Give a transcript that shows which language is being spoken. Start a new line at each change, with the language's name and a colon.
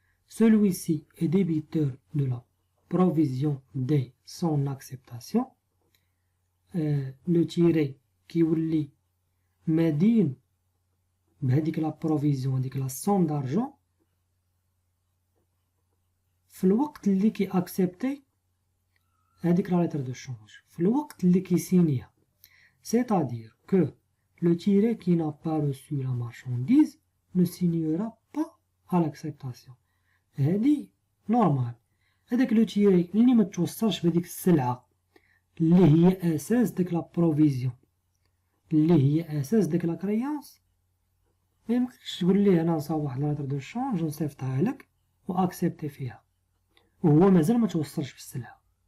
French: Celui-ci est débiteur de la provision dès son acceptation.
Arabic: لو تيري كيولي مدين بهاديك لا بروفيزيون هاديك لا سوم دارجون في الوقت اللي كي اكسبتي هاديك لا ليتر دو شونج، في الوقت اللي كيسينيها.
French: C'est-à-dire que le tiré qui n'a pas reçu la marchandise ne signera pas à l'acceptation.
Arabic: هادي نورمال. هداك لو تيري اللي ما توصلش بهاديك السلعة اللي هي اساس داك لا بروفيزيون، اللي هي اساس داك لا كريونس، ميمكنش تقول ليه انا نصاوب واحد لا ليتر دو شونج ونصيفطها لك واكسبتي فيها وهو مازال ما توصلش بالسلعة.